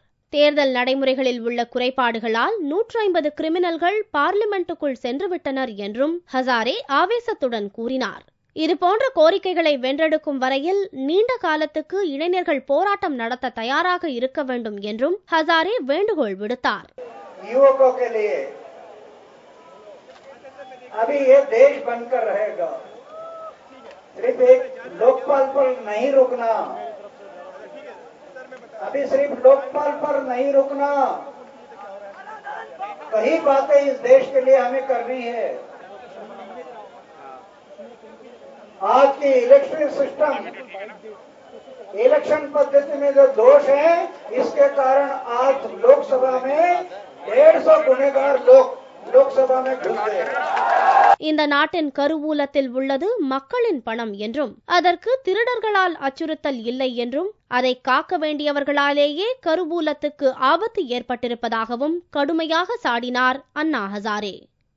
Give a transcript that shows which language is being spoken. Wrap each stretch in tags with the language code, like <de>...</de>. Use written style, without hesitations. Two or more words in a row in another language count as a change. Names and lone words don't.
<ta>தேர்தல் நடைமுறைகளில் உள்ள குறைபாடுகளால் 150 கிரிமினல்கள் பார்லிமெண்ட்டுக்குள் சென்றுவிட்டனர் என்றும் ஹசாரே ஆவேசத்துடன் கூறினார். இதுபோன்ற கோரிக்கைகளை வென்றெடுக்கும் வரையில் நீண்ட காலத்துக்கு இளைஞர்கள் போராட்டம் நடத்த தயாராக இருக்க வேண்டும் என்றும் ஹசாரே வேண்டுகோள் விடுத்தார்.</ta> <hi>अभी सिर्फ लोकपाल पर नहीं रुकना, कई बातें इस देश के लिए हमें करनी है. आज की</hi> <en>election system,</en> <hi>इलेक्शन पद्धति में जो दोष है, इसके कारण आज लोकसभा में 150 गुनेगार लोग लोकसभा में घुस गए.</hi> <ta>இந்த நாட்டின் கருவூலத்தில் உள்ளது மக்களின் பணம் என்றும் அதற்கு திருடர்களால் அச்சுறுத்தல் இல்லை என்றும் அதை காக்க வேண்டியவர்களாலேயே கருவூலத்துக்கு ஆபத்து ஏற்பட்டிருப்பதாகவும் கடுமையாக சாடினார் அண்ணா ஹசாரே.</ta>